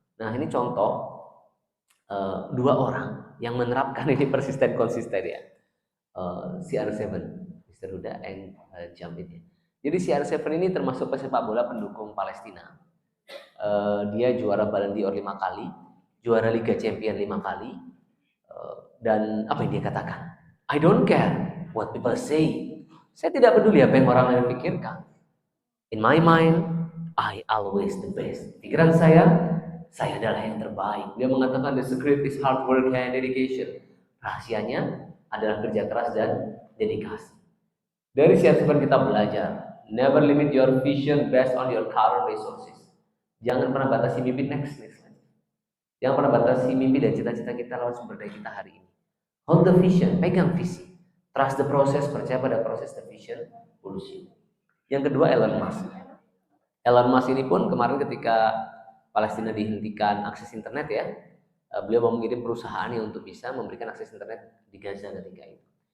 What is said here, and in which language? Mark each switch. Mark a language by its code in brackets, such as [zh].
[id] Nah ini contoh 2 orang yang menerapkan ini persisten, konsisten ya. CR7, Mr. Huda and Jamid. Jadi CR7 ini termasuk pesepak bola pendukung Palestina. Dia juara Ballon d'Or 5 kali, juara Liga Champion 5 kali, Dan apa yang dia katakan? [en] I don't care what people say. [id] Saya tidak peduli apa yang orang lain pikirkan. [en] In my mind, I always the best. [id] Pikiran saya adalah yang terbaik. Dia mengatakan [en] the secret is hard work and dedication. [id] Rahasianya adalah kerja keras dan dedikasi. Dari siapa kita belajar. [en] Never limit your vision based on your current resources. [id] Jangan pernah batasi mimpi next. Jangan pernah batasi mimpi dan cita-cita kita lewat sumber daya kita hari ini. [en] Hold the vision, [id] pegang visi. [en] Trust the process, [id] percaya pada proses [en] the vision, pursue. [id] Yang kedua, [en] Elon Musk. [id] Elon Musk ini pun kemarin ketika Palestina dihentikan akses internet ya, beliau mau mengirim perusahaannya untuk bisa memberikan akses internet di Gaza ketika itu.